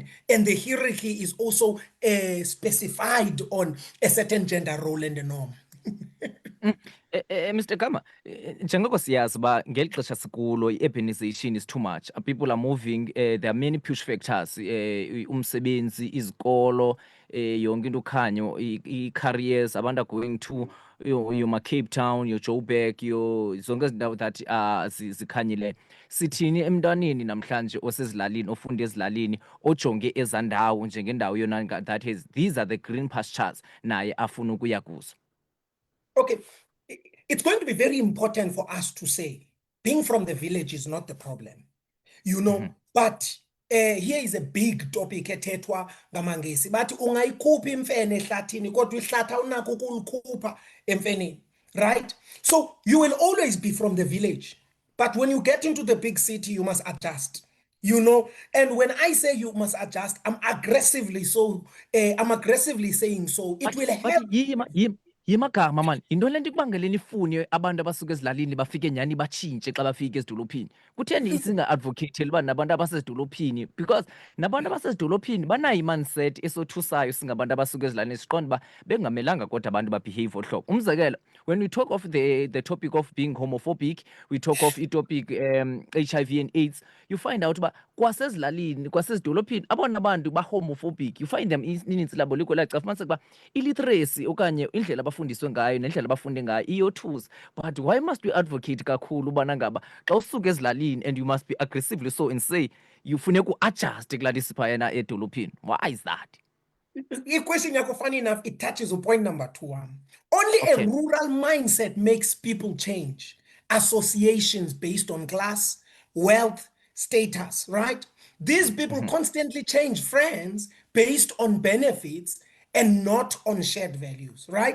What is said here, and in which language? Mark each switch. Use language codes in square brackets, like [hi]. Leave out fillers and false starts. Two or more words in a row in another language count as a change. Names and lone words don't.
[en] And the hierarchy is also specified on a certain gender role and the norm. Mr. [xh] Gama, njengoko siyazi uba ngeli xesha sikulo i-urbanization [en] is too much. People are moving, there are many push factors, [xh] umsebenzi, izikolo, yonke into ukhanyo, i-careers, abantu [en] are going to your Cape Town, your Joburg, [xh] zonke ezi ndawo that zikhanyile. Sithini emntwaneni namhlanje osezilalini, ofunda ezilalini, ojonge ezaa ndawo njengendawo yona [en] that is, these are the green pastures, [xh] naye afuna ukuya kuzo? [en] Okay, it's going to be very important for us to say, being from the village is not the problem, you know, but here is a big topic [xh] ethethwa ngamangesi bathi ungayikhupha imfene ehlathini kodwa ihlatha unakho ukulikhupha emfeneni, [en] right? So you will always be from the village, but when you get into the big city you must adjust, you know. And when I say you must adjust, I'm aggressively saying so. It will help. [xh] Yimagama mani, yinto le nto ikubangele nifune abantu abasuka ezilalini bafike nyhani batshintshe xa bafika ezidolophini. Kutheni singa-advocateli uba nabantu abasezidolophini? Because nabantu abasezidolophini banayo i-mindset esothusayo singabantu abasuka ezilalini, siqonda uba bengamelanga kodwa abantu babehave olu hlobo. Umzekelo, [en] when we talk of the topic of being homophobic, we talk of [xh] i-topic HIV and AIDS, [en] you find out [xh] uba kwasezilalini, kwasezidolophini, abona bantu ba-homophobic, [en] you find them [xh] ininzi labo likwelaxa, fumaniseka uba iliteracy okanye indlela abafundiswe ngayo nendlela abafunde ngayo iyothusa. [en] But why must we advocate [xh] kakhulu ubana ngaba xa usuka ezilalini [en] and you must be aggressively so and say [xh] ufuneka uadjuste kulaa nto isiphayana edolophini? [en] Why is that? Question yakho, funny enough, it touches on point number 2. Only Okay. a rural mindset makes people change associations based on class, wealth, status, right? These people constantly change friends based on benefits and not on shared values, right?